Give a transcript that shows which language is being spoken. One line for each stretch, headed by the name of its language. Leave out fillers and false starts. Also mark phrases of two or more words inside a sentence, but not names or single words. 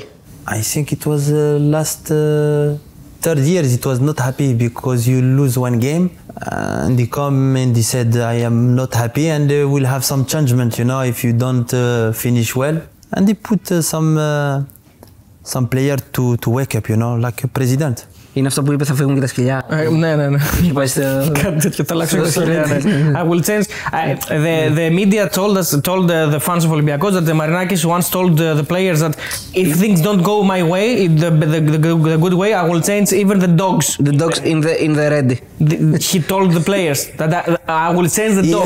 English: I think it was last 3 years. It was not happy because you lose one game, and they come and they said I am not happy and they will have some judgment, you know, if you don't finish well, and they put some player to wake up, you know, like a president.
Greek: Είναι αυτό που είπε θα φύγουν και τα σκυλιά. Ναι. Κάτι τέτοιο, θα αλλάξω τα σκυλιά.
English: I will change. The media told the fans of Olympiacos that Marinakis once told the players that if things don't go my way, the good way, I will change even the dogs. The dogs in the ready. He told the players that I will change the dogs.